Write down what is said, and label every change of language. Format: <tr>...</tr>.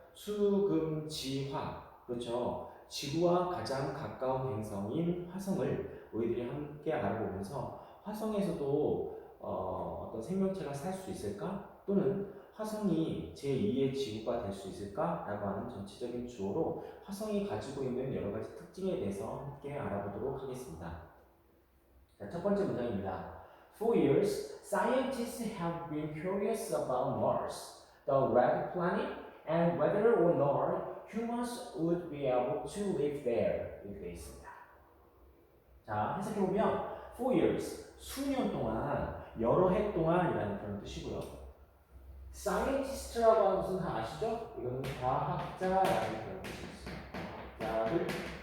<ko>수, 금, 지, 화 그렇죠. 지구와 가장 가까운 행성인 화성을 우리들이 함께 알아보면서 화성에서도 어떤 생명체가 살 수 있을까? 또는 화성이 제2의 지구가 될 수 있을까? 라고 하는 전체적인 주어로 화성이 가지고 있는 여러 가지 특징에 대해서 함께 알아보도록 하겠습니다. 자, 첫 번째 문장입니다.</ko> <en>For years, scientists have been curious about Mars, the red planet, and whether or not humans would be able to live there.</en> <ko>이렇게 되어 있습니다. 자, 해석해보면</ko> <en>for years,</en> <ko>수년 동안, 여러 해 동안이라는 그런 뜻이고요. scientist라고 하는 것은 다 아시죠? 이거는 과학자라는 그런 뜻이 있습니다.</ko>